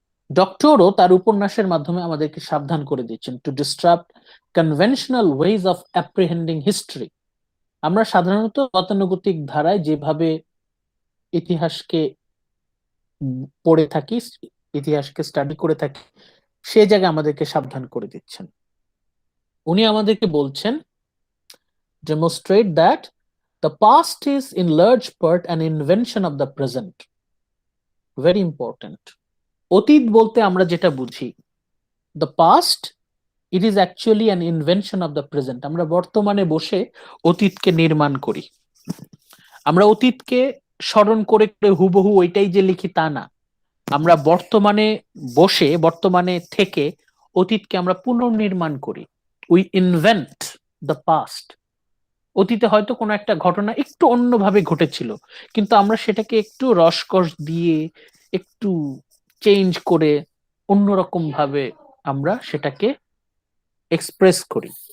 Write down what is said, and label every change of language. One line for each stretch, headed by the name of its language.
Bangla: ডক্টরও তার উপন্যাসের মাধ্যমে আমাদেরকে সাবধান করে দিচ্ছেন
English: To disturb conventional ways of apprehending history.
Bangla: আমরা সাধারণত গতানুগতিক ধারায় যেভাবে ইতিহাসকে পড়ে থাকি, ইতিহাসকে স্টাডি করে থাকি, সে জায়গায় আমাদেরকে সাবধান করে দিচ্ছেন। উনি আমাদেরকে বলছেন,
English: demonstrate that the past is in large part an invention of the present. Very important.
Bangla: অতীত বলতে আমরা যেটা বুঝি,
English: the past, it is actually an invention of the present.
Bangla: আমরা বর্তমানে বসে অতীতকে নির্মাণ করি। আমরা অতীতকে স্মরণ করে করে হুবহু ওইটাই যে লিখি তা না। আমরা বর্তমানে বসে, বর্তমানে থেকে অতীতকে আমরা পুনর্নির্মাণ করি।
English: We invent the past.
Bangla: অতীতে হয়তো কোনো একটা ঘটনা একটু অন্যভাবে ঘটেছিল, কিন্তু আমরা সেটাকে একটু রসকস দিয়ে, একটু চেঞ্জ করে, অন্যরকম ভাবে আমরা সেটাকে এক্সপ্রেস করি।